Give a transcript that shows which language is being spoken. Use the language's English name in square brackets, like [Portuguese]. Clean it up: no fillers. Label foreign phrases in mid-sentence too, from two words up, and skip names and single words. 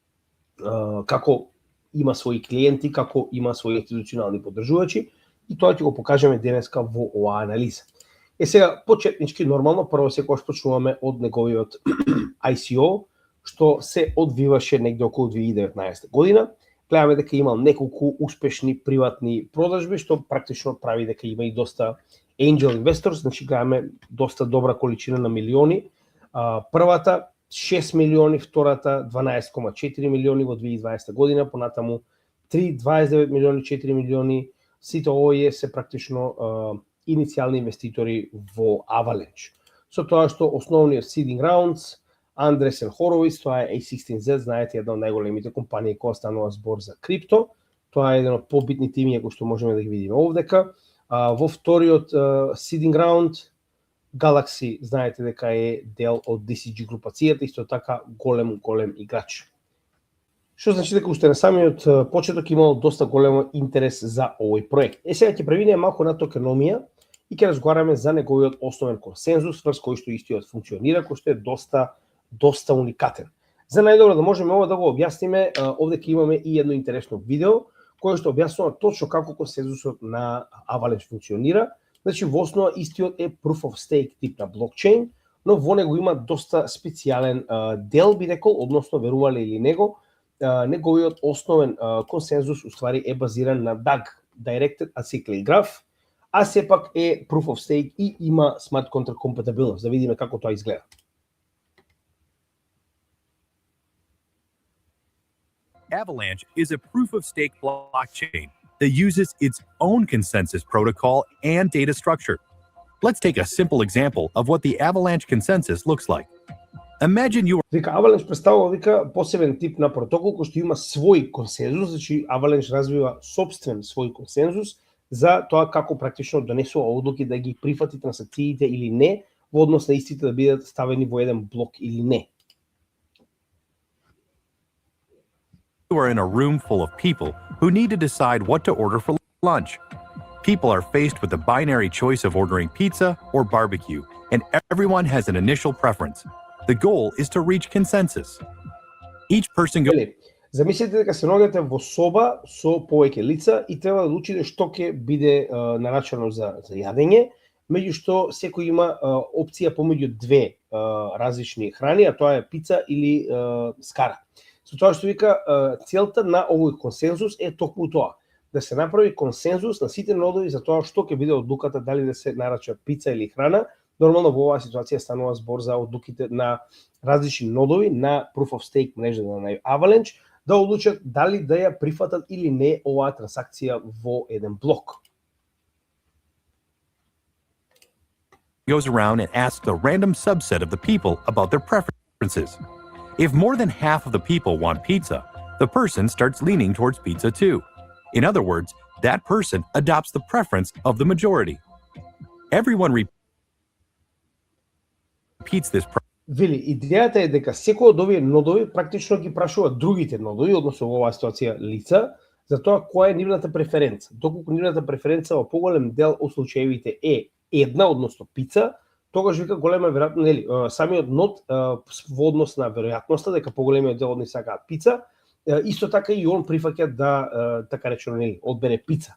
[Macedonian] Како има своји клиенти, како има своји институционални поддржувачи и тоа ќе го покажеме денеска во оваа анализа. Сега, почетнички, нормално, прво секогаш почнуваме од неговиот ICO, што се одвиваше негде околу 2019 година. Гледаме дека имал неколку успешни приватни продажби, што практично прави дека има и доста [English] angel investors, [Macedonian] значи гледаме доста добра количина на милиони. Првата 6 милиони, втората 12,4 милиони во 2020 година, понатаму 3, 29 милиони, 4 милиони, сите овие се практично иницијални инвеститори во Avalanche. Со тоа што основниот [English] seeding rounds, [Macedonian] Andreessen Horowitz, тоа е A16Z, знаете, една од најголемите компании која станува збор за крипто. Тоа е еден од побитните имиња кои што можеме да ги видиме овдека. Во вториот [English] seeding round, [Macedonian] Galaxy, знаете дека е дел од DCG групацијата, исто така голем играч. Што значи дека уште на самиот почеток имало доста голем интерес за овој проект. Сега ќе преминеме малку на токеномија и ќе разговараме за неговиот основен консензус врз кој што истиот функционира, кој што е доста уникатен. За најдобро да можеме ова да го објасниме, овде ќе имаме и едно интересно видео кој што објаснува точно како консензусот на Avalanche функционира. Значи, во основа истиот е [English] proof of stake [Macedonian] тип на блокчейн, но во него има доста специјален дел, би рекол, односно верувале или него, неговиот основен консензус уствари е базиран на DAG, [English] Directed Acyclic Graph, [Macedonian] а сепак е [English] proof of stake [Macedonian] и има [English] smart contract [Macedonian] compatibilnost. Да видиме како тоа изгледа. [English] Avalanche is a proof-of-stake blockchain that uses its own consensus protocol and data structure. Let's take a simple example of what the Avalanche consensus looks like. Imagine you [Macedonian] Вика, Avalanche представува посебен тип на протокол кој што има свој консензус, значи Avalanche развива собствен свој консензус за тоа како практично донесува одлуки да ги прифати транзакциите или не, во однос на истите да бидат ставени во еден блок или не. [English] You are in a room full of people who need to decide what to order for lunch. People are faced with the binary choice of ordering pizza or barbecue, and everyone has an initial preference. The goal is to reach consensus. Each person goes. [Macedonian] Замислете дека се наоѓате во соба со повеќе лица и треба да одлучите што ќе биде нарачано за јадење, меѓушто секој има опција помеѓу две различни храни, а тоа е пица или скара. Со тоа што вика, целта на овој консензус е токму тоа, да се направи консензус на сите нодови за тоа што ќе биде одлуката дали да се нарача пица или храна. Нормално во оваа ситуација станува збор за одлуките на различни нодови на [English] Proof of Stake [Macedonian] мрежата на Avalanche да одлучат дали да ја прифатат или не оваа трансакција во еден блок. [English] Goes around and asks a random subset of the people about their preferences. If more than half of the people want pizza, the person starts leaning towards pizza too. In other words, that person adopts the preference of the majority. Everyone repeats this process. [Macedonian] Вели, идејата е дека секој од овие нодови практично ги прашува другите нодови, односно во оваа ситуација лица, за тоа која е нивната преференца. Доколку нивната преференца во поголем дел од случаевите е една, односно пица, тогаш вика голема веројатно, нели, самиот нод во однос на веројатноста дека поголемиот дел од нив сакаат пица, исто така и он прифаќа да така речено, нели, одбере пица.